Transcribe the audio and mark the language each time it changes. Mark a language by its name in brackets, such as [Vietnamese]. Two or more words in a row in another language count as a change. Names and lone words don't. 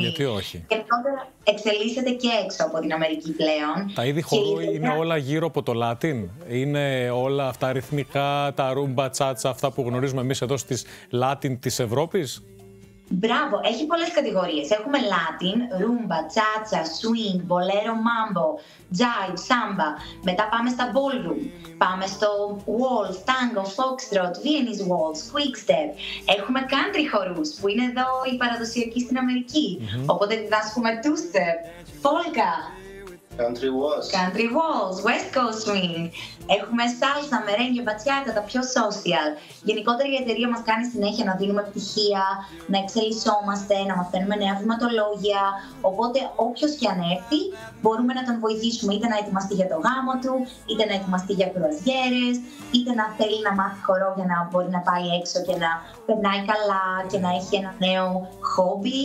[Greek] Γιατί όχι. Και τώρα εξελίσσεται και έξω από την Αμερική πλέον. Τα είδη χορού είναι όλα γύρω από το Latin. Είναι όλα αυτά ρυθμικά, τα ρούμπα, τσάτσα, αυτά που γνωρίζουμε εμείς εδώ στις Latin της Ευρώπης. Μπράβο, έχει πολλές κατηγορίες. Έχουμε Latin, Rumba, Cha-Cha, Swing, Bolero, Mambo, Jive, Samba. Μετά πάμε στα Ballroom. Πάμε στο Waltz, Tango, Foxtrot, Viennese Waltz, Quickstep. Έχουμε Country χορούς που είναι εδώ οι παραδοσιακοί στην Αμερική. Οπότε διδάσκουμε Two-Step, Polka. Country Waltz. Country Waltz, West Coast Swing. Έχουμε σάλσα, μερέγγε, μπατσιάτα, τα πιο social. Γενικότερα η εταιρεία μας κάνει συνέχεια να δίνουμε πτυχία, να εξελισσόμαστε, να μαθαίνουμε νέα βηματολόγια. Οπότε όποιος και αν έρθει μπορούμε να τον βοηθήσουμε είτε να ετοιμαστεί για το γάμο του, είτε να ετοιμαστεί για κρουαζιέρες, είτε να θέλει να μάθει χορό για να μπορεί να πάει έξω και να περνάει καλά και να έχει ένα νέο χόμπι.